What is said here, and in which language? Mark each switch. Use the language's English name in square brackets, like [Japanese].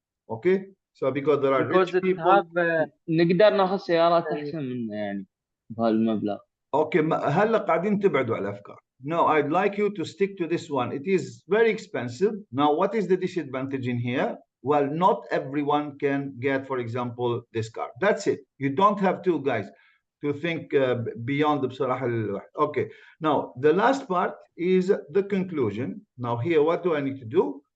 [English] Okay, so because there are rich people. [Arabic] نقدر ناخذ سيارات أحسن منه يعني بهالمبلغ. Okay, هلا قاعدين تبعدوا على الأفكار. [English] No, I'd like you to stick to this one. It is very expensive. Now, what is the disadvantage in here? Well, not everyone can get, for example, this car. That's it. You don't have to, guys, to think beyond the بصراحة. Okay. Now, the last part is the conclusion. Now, here, what do I need to do?